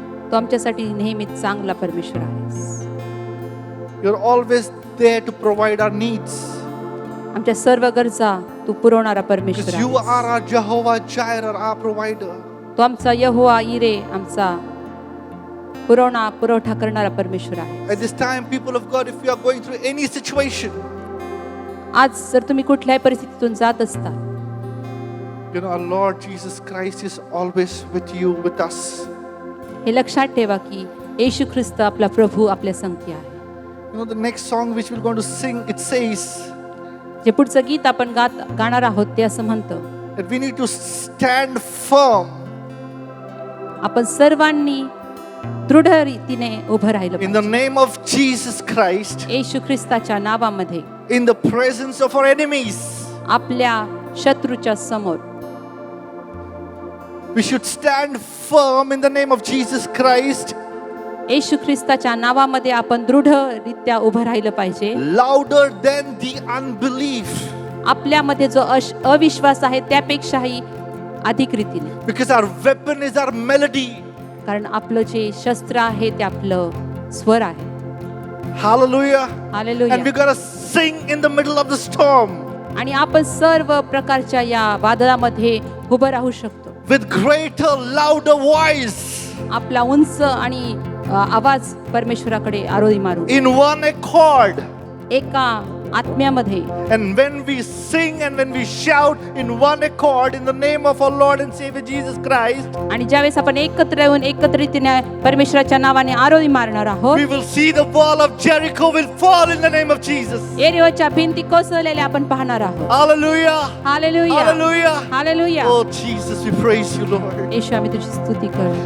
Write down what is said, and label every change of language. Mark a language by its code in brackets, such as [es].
[mr] तू आमच्यासाठी नेहमीच चांगला परमेश्वर आहेस. [en] You're always there to provide our needs. [mr] आमच्या सर्व गरजा तू पुरवणारा परमेश्वर [en] Because you [mr] आहेस. [en] are our Jehovah Jireh, our provider. [mr] तो आमचा यहोवा इरे आमचा पुरवठा करणारा परमेश्वर आहे. [en] At this time, people of God, if you are going through any situation, [mr] आज जर तुम्ही कुठल्याही परिस्थितीतून जात असता, [en] you know, our Lord Jesus Christ is always with you, with us. [mr] हे लक्षात ठेवा की येशू ख्रिस्त आपला प्रभू आपल्या संगती आहे. [en] You know, the next song which we're going to sing, it says [mr] जे पुढचं गीत आपण गाणार आहोत ते असं म्हणतं, [en] that we need to stand firm [mr] आपण सर्वांनी दृढ रीतीने उभं राहिलं [en] in the [mr] पाहिजे. [en] name of Jesus Christ, [mr] येशू ख्रिस्ताच्या नावामध्ये [en] in the presence of our enemies. [mr] आपल्या शत्रूच्या समोर [en] We should stand firm in the name of Jesus Christ, [mr] येशू ख्रिस्ताच्या नावामध्ये आपण दृढरित्या उभं राहिलं पाहिजे. [en] louder than the unbelief, [mr] आपल्यामध्ये जो अविश्वास आहे त्यापेक्षाही अधिक रीतीने, [en] because our weapon is our melody. [mr] कारण आपलं जे शस्त्र आहे ते आपलं स्वर आहे. [en] Hallelujah. [mr] Hallelujah. [en] And we're going to sing in the middle of the storm [mr] आणि आपण सर्व प्रकारच्या या वादळामध्ये उभं राहू शकतो. [en] with greater, louder voice, [mr] आपला उंच आणि आवाज परमेश्वराकडे आरोळी मारू [en] in one accord. [mr] एका आत्म्यामध्ये. [en] And when we sing and when we shout in one accord in the name of our Lord and Savior Jesus Christ, [mr] आणि ज्यावेळेस आपण एकत्र येऊन एकत्रितीने परमेश्वराच्या नावाने आरोळी मारणार आहोत, [en] we will see the wall of Jericho will fall in the name of Jesus. [mr] एरियोच्या भिंती कोसळलेल्या आपण पाहणार आहोत. [en] Hallelujah. [mr] Hallelujah. [en] Hallelujah. [mr] Hallelujah. [en] Oh Jesus, we praise you, Lord. [mr] येशू आम्ही तुझी स्तुती करू.